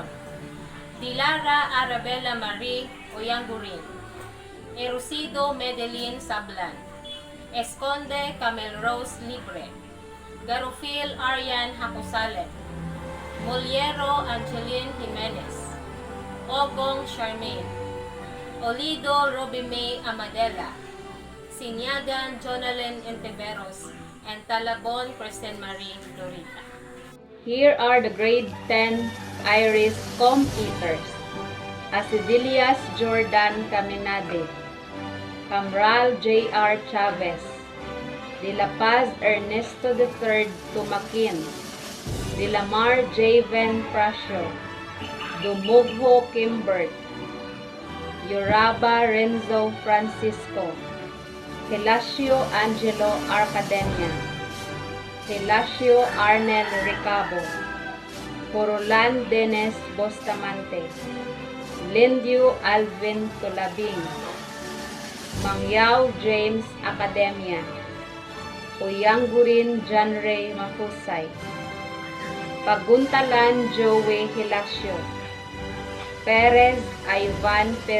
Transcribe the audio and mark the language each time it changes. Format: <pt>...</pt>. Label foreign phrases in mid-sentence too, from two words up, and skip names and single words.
<en>Dilara Arabella Marie Oyangurin, Erosido Medelin Sablan, Esconde Camel Rose Libre, Garofil Arian Hakusalen, Moliero Angeline Jimenez, Ogong Charmaine, Olido Robime Amadela, Sinyagan Jonalyn Enteveros, and Talabon Kristen Marie Dorita. Here are the grade 10 Iris competitors. Asidilias Jordan Caminade, Camral J.R. Chavez, De La Paz Ernesto III Tumakin, De La Mar Javen Prasio, Dumugho Kimbert, Yoraba Renzo Francisco, Gelasio Angelo Arcadenia, Gelasio Arnel Ricabo, Corolan Dennis Bustamante, Lindio Alvin Tulabing, Mangyao James Academia, Uyangurin Janre Mafusay, Paguntalan Joey Hilasio, Perez Ivan</en>